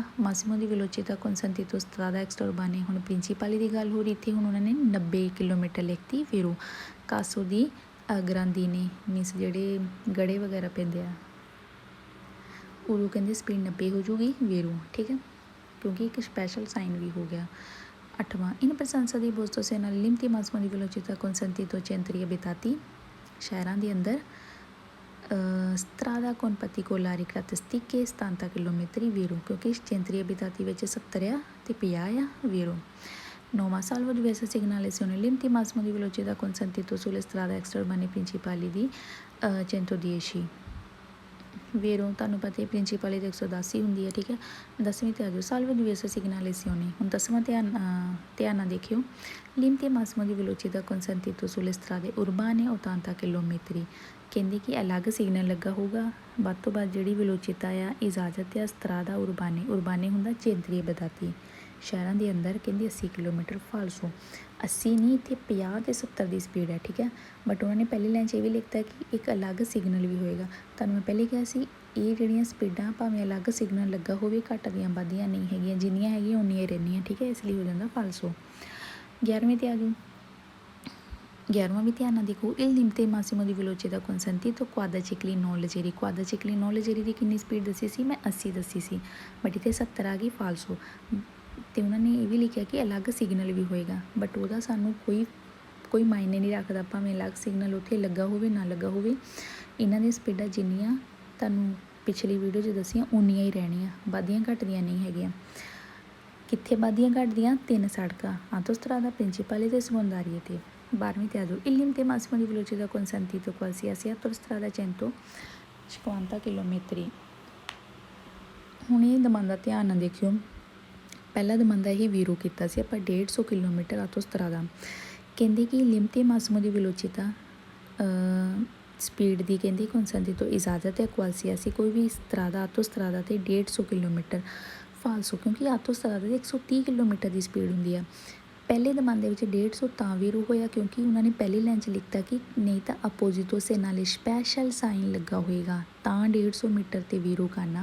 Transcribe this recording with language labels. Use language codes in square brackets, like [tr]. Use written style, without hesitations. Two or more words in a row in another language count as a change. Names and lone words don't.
[it] massimo di velocità consentito strada extraurbane, [pa] ਹੁਣ ਪ੍ਰਿੰਸੀਪਾਲੀ ਦੀ ਗੱਲ ਹੋ ਰਹੀ, ਇੱਥੇ ਹੁਣ ਉਹਨਾਂ ਨੇ 90 ਕਿਲੋਮੀਟਰ ਲਿਖਤੀ ਵੀਰੋ। [it] caso di grandine [pa] ਮੀਨਸ ਜਿਹੜੇ ਗੜੇ ਵਗੈਰਾ ਪੈਂਦੇ ਆ, ਉਦੋਂ ਕਹਿੰਦੇ ਸਪੀਡ 90 ਹੋ ਜੂਗੀ ਵੀਰੋ, ਠੀਕ ਹੈ, ਕਿਉਂਕਿ ਇੱਕ ਸਪੈਸ਼ਲ ਸਾਈਨ ਵੀ ਹੋ ਗਿਆ। ਅੱਠਵਾਂ [it] in presenza [pa] ਦੀ ਬੋਸਟੋ ਸੇ ਨਾਲ [it] limiti massimo di velocità consentito centri abitati, [pa] ਸ਼ਹਿਰਾਂ ਦੇ ਅੰਦਰ [it] strada con particolari caratteristiche [pa] 70 ਕਿਲੋਮੀਟਰ ਵੀਰੋ, ਕਿਉਂਕਿ [it] centri abitati [pa] ਵਿੱਚ 70 ਆ ਅਤੇ 50 ਆ ਵੀਰੋ। [it] ਨੌਵਾਂ salvo di vese segnalizione limiti massimo di velocità consentito sulle strade extraurbane principali ਦੀ 110 ਵੀਰੋ। [pa] ਤੁਹਾਨੂੰ ਪਤਾ ਹੈ ਪ੍ਰਿੰਸੀਪਾਲੀ ਦੀ 110 ਹੁੰਦੀ ਹੈ, ਠੀਕ ਹੈ। 10ਵੀਂ 'ਤੇ ਆ ਜਾਓ, [it] salvo di vese segnalizione, [pa] ਹੁਣ 10ਵਾਂ ਧਿਆਨ ਨਾਲ ਦੇਖਿਓ, [it] limiti massimo di velocità consentito sulle strade urbane 80 ਕਿਲੋਮੀਟਰ। [pa] ਕਹਿੰਦੇ ਕਿ ਅਲੱਗ ਸਿਗਨਲ ਲੱਗਾ ਹੋਊਗਾ, ਵੱਧ ਤੋਂ ਵੱਧ ਜਿਹੜੀ ਵੈਲੋਚਿਟਾ ਆ ਇਜਾਜ਼ਤ ਆ [it] strada urbane [pa] ਹੁੰਦਾ [it] centri abitati, [pa] ਸ਼ਹਿਰਾਂ ਦੇ ਅੰਦਰ ਕਹਿੰਦੇ 80 ਕਿਲੋਮੀਟਰ ਫਾਲਸੋ। 80 ਨਹੀਂ, ਇੱਥੇ 50 ਅਤੇ 70 ਦੀ ਸਪੀਡ ਹੈ, ਠੀਕ ਹੈ। ਬਟ ਉਹਨਾਂ ਨੇ ਪਹਿਲੀ ਲਾਈਨ 'ਚ ਇਹ ਵੀ ਲਿਖਤਾ ਕਿ ਇੱਕ ਅਲੱਗ ਸਿਗਨਲ ਵੀ ਹੋਏਗਾ। ਤੁਹਾਨੂੰ ਮੈਂ ਪਹਿਲੇ ਕਿਹਾ ਸੀ ਇਹ ਜਿਹੜੀਆਂ ਸਪੀਡਾਂ ਭਾਵੇਂ ਅਲੱਗ ਸਿਗਨਲ ਲੱਗਾ ਹੋਵੇ ਘੱਟਦੀਆਂ ਵੱਧਦੀਆਂ ਨਹੀਂ ਹੈਗੀਆਂ, ਜਿੰਨੀਆਂ ਹੈਗੀਆਂ ਉਨੀਆਂ ਹੀ ਰਹਿੰਦੀਆਂ, ਠੀਕ ਹੈ, ਇਸ ਲਈ ਹੋ ਜਾਂਦਾ ਫਾਲਸੋ। 11ਵੀਂ 'ਤੇ ਆ ਜਾਓ, 11ਵਾਂ ਵੀ ਧਿਆਨ ਨਾਲ ਦੇਖੋ, [it] il limiti massimo di velocità consentito quadricicli noleggeri, quadricicli noleggeri [pa] ਦੀ ਕਿੰਨੀ ਸਪੀਡ ਦੱਸੀ ਸੀ? ਮੈਂ 80 ਦੱਸੀ ਸੀ, ਬਟ ਇੱਥੇ 70 ਆ ਗਈ ਫਾਲਸੋ। ਅਤੇ ਉਹਨਾਂ ਨੇ ਇਹ ਵੀ ਲਿਖਿਆ ਕਿ ਅਲੱਗ ਸਿਗਨਲ ਵੀ ਹੋਏਗਾ, ਬਟ ਉਹਦਾ ਸਾਨੂੰ ਕੋਈ ਮਾਇਨੇ ਨਹੀਂ ਰੱਖਦਾ, ਭਾਵੇਂ ਅਲੱਗ ਸਿਗਨਲ ਉੱਥੇ ਲੱਗਾ ਹੋਵੇ ਨਾ ਲੱਗਾ ਹੋਵੇ। ਇਹਨਾਂ ਦੀਆਂ ਸਪੀਡਾਂ ਜਿੰਨੀਆਂ ਤੁਹਾਨੂੰ ਪਿਛਲੀ ਵੀਡੀਓ 'ਚ ਦੱਸੀਆਂ ਉਨੀਆਂ ਹੀ ਰਹਿਣੀਆਂ, ਵੱਧਦੀਆਂ ਘੱਟਦੀਆਂ ਨਹੀਂ ਹੈਗੀਆਂ। ਕਿੱਥੇ ਵੱਧਦੀਆਂ ਘੱਟਦੀਆਂ? ਤਿੰਨ ਸੜਕਾਂ [it] autostrada principali [pa] ਅਤੇ ਸੈਕੰਡਾਰੀਆ 'ਤੇ। 12ਵੀਂ 'ਤੇ ਆ ਜਾਓ, [it] il limiti massimo di velocità consentito qualsiasi autostrada 150 ਕਿਲੋਮੀਟਰ। [pa] ਹੁਣ ਇਹ ਦਮਾਂਦਾ ਧਿਆਨ ਨਾਲ ਦੇਖਿਓ, ਪਹਿਲਾ ਦਮਾਂਦਾ ਇਹ ਵੀਰੋ ਕੀਤਾ ਸੀ ਆਪਾਂ 150 ਕਿਲੋਮੀਟਰ ਆਟੋਸਟਰਾਦਾ। ਕਹਿੰਦੇ ਕਿ [it] limiti massimo di velocità [pa] ਸਪੀਡ ਦੀ ਕਹਿੰਦੇ consentito ਇਜਾਜ਼ਤ ਹੈ qualsiasi ਕੋਈ ਵੀ ਸਟਰਾਦਾ ਆਟੋਸਟਰਾਦਾ 'ਤੇ 150 ਕਿਲੋਮੀਟਰ ਫਾਲਸੋ, ਕਿਉਂਕਿ ਆਟੋਸਟਰਾਦਾ 'ਤੇ 130 ਕਿਲੋਮੀਟਰ ਦੀ ਸਪੀਡ ਹੁੰਦੀ ਆ। ਪਹਿਲੇ ਦਮਾਨ ਦੇ ਵਿੱਚ 150 ਤਾਂ ਵੀਰੂ ਹੋਇਆ ਕਿਉਂਕਿ ਉਹਨਾਂ ਨੇ ਪਹਿਲੀ ਲਾਈਨ 'ਚ ਲਿਖਤਾ ਕਿ ਨਹੀਂ ਤਾਂ [it] apposito se nale [pa] ਸਪੈਸ਼ਲ ਸਾਈਨ ਲੱਗਾ ਹੋਏਗਾ ਤਾਂ 150 ਮੀਟਰ ਤੇ ਵੀਰੂ ਕਰਨਾ।